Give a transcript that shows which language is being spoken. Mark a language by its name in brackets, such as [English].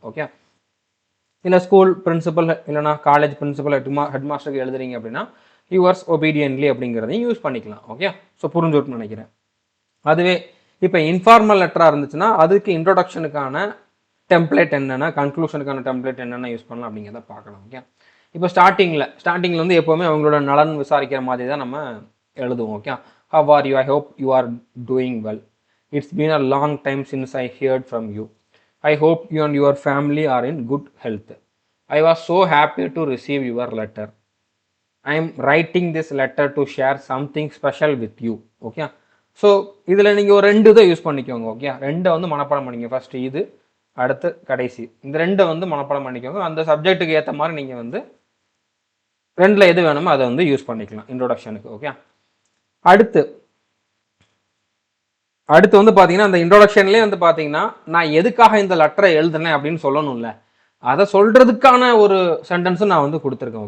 [Tamil] Okay, இல்லை school principal இல்லைனா college principal head மாஸ்டருக்கு எழுதுறீங்க அப்படின்னா [English] yours obediently [Tamil] அப்படிங்கிறதையும் யூஸ் பண்ணிக்கலாம். ஓகே, ஸோ புரிஞ்சுருக்குன்னு நினைக்கிறேன். அதுவே இப்போ இன்ஃபார்மல் லெட்டராக இருந்துச்சுன்னா அதுக்கு இன்ட்ரோடக்ஷனுக்கான டெம்ப்ளேட் என்னென்ன, கன்க்ளூஷனுக்கான டெம்ப்ளேட் என்னென்ன யூஸ் பண்ணலாம் அப்படிங்கிறத பார்க்கலாம். ஓகே, இப்போ ஸ்டார்டிங்கில் வந்து எப்போவுமே அவங்களோட நலன் விசாரிக்கிற மாதிரி தான் நம்ம எழுதுவோம். [English] Okay, how are you? I hope you are doing well. It's been a long time since I heard from you. I hope you and your family are in good health. I was so happy to receive your letter. I am writing this letter to share something special with you. [Tamil] Okay, so இதில் நீங்கள் ஒரு 2 இதை use பண்ணிக்கோங்க. Okay, 2 வந்து மனப்பாடம் பண்ணிங்க. First இது, அடுத்து கடைசி, இந்த 2 வந்து மனப்பாடம் பண்ணிக்கோங்க. அந்த சப்ஜெக்ட்டுக்கு ஏற்ற மாதிரி நீங்கள் வந்து 2ல் எது வேணுமோ அதை வந்து யூஸ் பண்ணிக்கலாம் இன்ட்ரோடக்ஷனுக்கு. ஓகே, அடுத்து வந்து பார்த்தீங்கன்னா அந்த இன்ட்ரோடக்ஷன்லேயே வந்து பார்த்தீங்கன்னா நான் எதுக்காக இந்த லெட்டரை எழுதுனேன் அப்படின்னு சொல்லணும்ல, அதை சொல்கிறதுக்கான ஒரு சென்டென்ஸும் நான் வந்து கொடுத்துருக்கேன்.